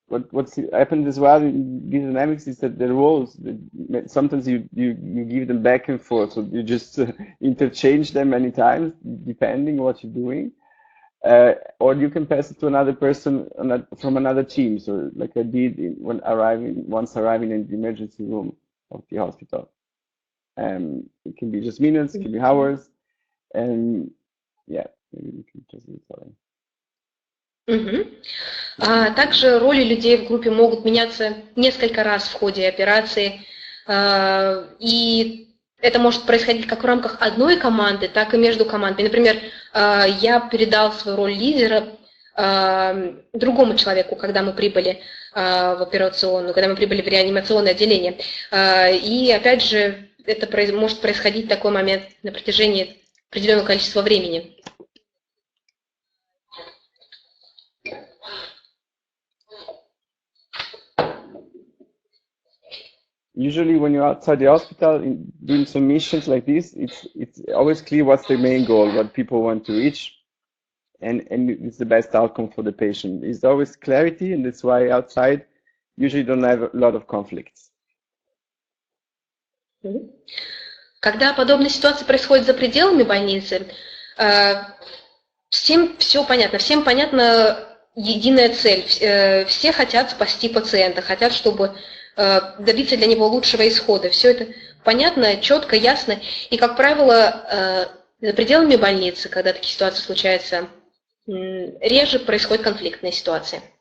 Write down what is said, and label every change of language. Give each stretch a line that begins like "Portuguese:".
English: What's happened as well in these dynamics is that the roles, sometimes you give them back and forth, so you just interchange them many times depending what you're doing, or you can pass it to another person from another team. So like I did once arriving in the emergency room of the hospital. It can be just minutes, it can be hours, and yeah, maybe you can just tell.
Russian: Также роли людей в группе могут меняться несколько раз в ходе операции, и это может происходить как в рамках одной команды, так и между командами. Например, я передал свою роль лидера другому человеку, когда мы прибыли в операционную, когда мы прибыли в реанимационное отделение. И опять же, это может происходить такой момент на протяжении определенного количества времени.
English: Usually when you're outside the hospital doing some missions like this, it's always clear what's the main goal, what people want to reach, and it's the best outcome for the patient. It's always clarity, and that's why outside usually don't have a lot of conflicts.
Russian: Когда подобная ситуация происходит за пределами больницы, всем все понятно, всем понятна единая цель. Все хотят спасти пациента, хотят, чтобы добиться для него лучшего исхода. Все это понятно, четко, ясно. И, как правило, за пределами больницы, когда такие ситуации случаются, реже происходят конфликтные ситуации.